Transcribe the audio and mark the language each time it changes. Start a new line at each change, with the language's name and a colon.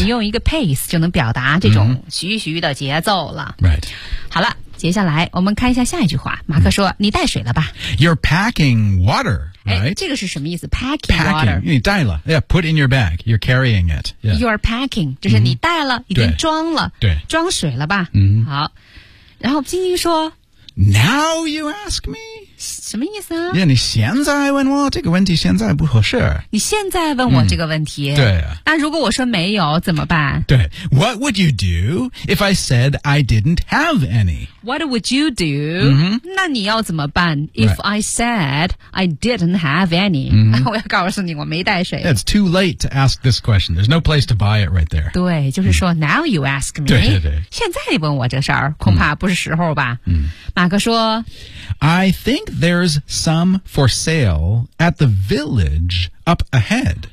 Chinese: 你用一个 pace 就能表达这种徐徐的节奏了、
English: mm-hmm. Right
Chinese: 好了接下来我们看一下下一句话马克说、你带水了吧
English: You're packing water、right?
Chinese: 这个是什么意思 packing water 你带了
English: yeah, put in your bag You're carrying it、yeah.
Chinese: You're packing 就是你带了、已经装了对装水了吧、好然后晶晶说
English: Now you ask me
Chinese: 什么意思啊 yeah, 你现在问我这个问题现在不合适你现在问我这个问题、对、那如果我说没有怎么办
English: 对 What would you do if I said I didn't have any What would you do?、 Mm-hmm.
Chinese: 那你要怎么办
English: ?If、right. I said I didn't have any,、 mm-hmm.
Chinese: 我要告诉你我没带水。
English: It's too late to ask this question. There's no place to buy it right there.
Chinese: 对就是说、
English: now you ask me.
Chinese: 对对对。现在你问我这事儿恐怕不是时候吧。马克说
English: I think there's some for sale at the village up ahead.